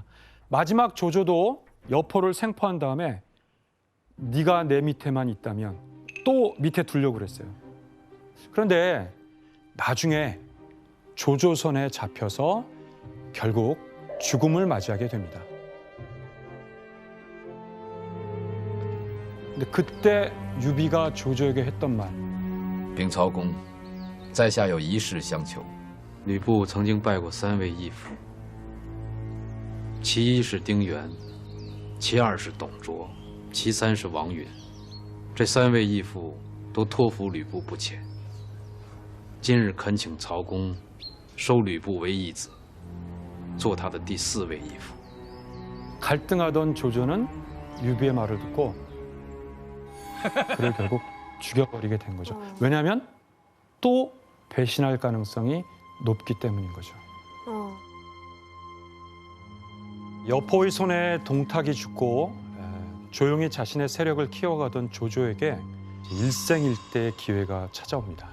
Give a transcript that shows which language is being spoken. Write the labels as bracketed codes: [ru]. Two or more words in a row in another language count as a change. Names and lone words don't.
[ko] 마지막 조조도 여포를 생포한 다음에 네가 내 밑에만 있다면 또 밑에 두려고 그랬어요. 그런데 나중에 조조 손에 잡혀서 결국 죽음을 맞이하게 됩니다. 근데 그때 유비가 조조에게 했던 말. [zh] 禀曹公，在下有一事相求。吕布曾经拜过3位义父，其一是丁原，其二是董卓，其三是王允。这3位义父都托付吕布不浅。今日恳请曹公收吕布为义子，做他的第4位义父。 [ko] 갈등하던 조조는 유비의 말을 듣고 그를 결국 죽여버리게 된 거죠. 왜냐하면 또 배신할 가능성이 높기 때문인 거죠. 여포의 손에 동탁이 죽고 조용히 자신의 세력을 키워가던 조조에게 일생일대의 기회가 찾아옵니다.